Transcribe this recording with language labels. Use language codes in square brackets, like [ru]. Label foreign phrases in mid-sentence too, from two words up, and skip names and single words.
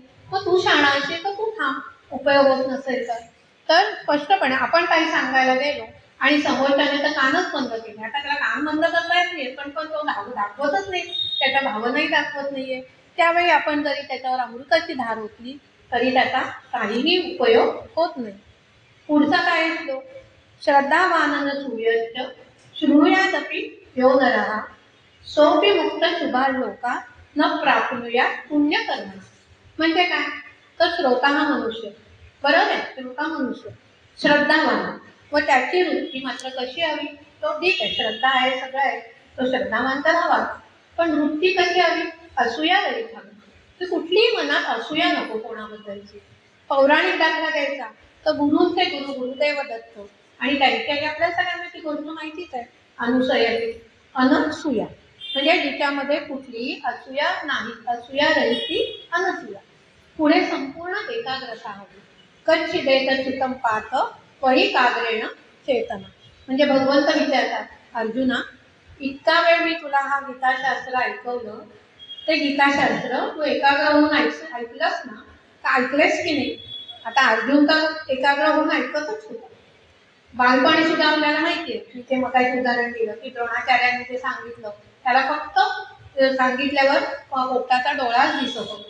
[mr] मग तू शाणा असेल तर तू थांब, उपयोग होत नसेल तर स्पष्टपणे आपण काही सांगायला गेलो आणि समोरच्याने तर कानच बंद केले. आता त्याला कान बंद करता येत नाही, पण तो दाखवतच नाही, त्याच्या भावनाही दाखवत नाहीये. त्यावेळी आपण जरी त्याच्यावर अमृताची धार ओतली तरी त्याचा काहीही उपयोग होत नाही. पुढचा काय श्लोक? [sa] श्रद्धावानन सूर्यश्च शृणुयादपि यो नरः सोऽपि मुक्त शुभा लोका न प्राप्नुयात् पुण्यकर्मणा. [mr] म्हणजे काय? तर श्रोता हा मनुष्य, बरोबर आहे, श्रोता मनुष्य श्रद्धावान, व त्याची वृत्ती मात्र कशी हवी? तो ठीक आहे, श्रद्धा आहे, सगळं आहे, तो श्रद्धावान तर हवा, पण वृत्ती कशी हवी? असूया रहित हवी. तर कुठलीही मनात असूया नको कोणाबद्दलची. पौराणिक दाखला द्यायचा तर गुरूंचे गुरु गुरुदेव दत्त, आणि त्यांच्याही आपल्या सगळ्यांना ती गोष्ट माहितीच आहे, अनुसयाची अनसूया, म्हणजे जिच्यामध्ये कुठलीही असूया नाही, असूया रहित ती अनसूया. पुढे संपूर्ण एकाग्रता हवी. [sa] कच्चिदेत चित्तं पार्थ त्वयि काग्रेण चेतना. [mr] म्हणजे भगवंत विचारतात, अर्जुना, इतका वेळ मी तुला हा गीताशास्त्र ऐकवलं, ते गीताशास्त्र तू एकाग्र होऊन ऐकलंस ना, तर ऐकलेस की नाही? आता अर्जुन तर एकाग्र होऊन ऐकतच होता. बालपणी सुद्धा आपल्याला माहिती आहे, तिथे मग काही उदाहरण दिलं की द्रोणाचार्यांनी ते सांगितलं, त्याला फक्त सांगितल्यावर पोपटाचा डोळाच दिसत होता.